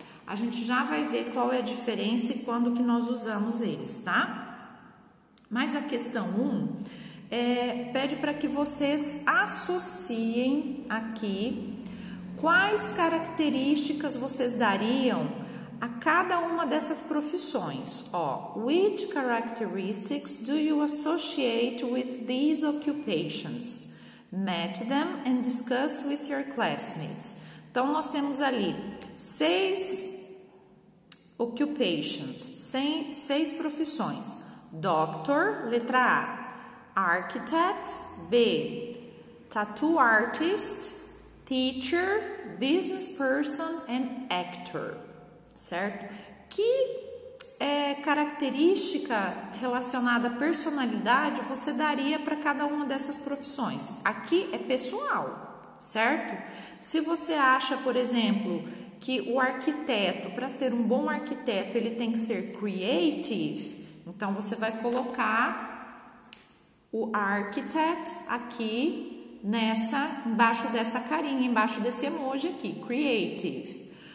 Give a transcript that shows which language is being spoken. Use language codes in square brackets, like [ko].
[pt] A gente já vai ver qual é a diferença e quando que nós usamos eles, tá? Mas a questão 1 pede para que vocês associem aqui quais características vocês dariam a cada uma dessas profissões. [en] Ó, which characteristics do you associate with these occupations? Match them and discuss with your classmates. [pt] Então, nós temos ali 6 occupations, 6 profissões. [en] Doctor, letra A. Architect, B. Tattoo artist, teacher, business person and actor, certo? [pt] Que característica relacionada à personalidade você daria para cada uma dessas profissões? Aqui é pessoal, certo? Se você acha, por exemplo, que o arquiteto, para ser um bom arquiteto, ele tem que ser creative, então você vai colocar o architect aqui embaixo dessa carinha, embaixo desse emoji aqui, creative.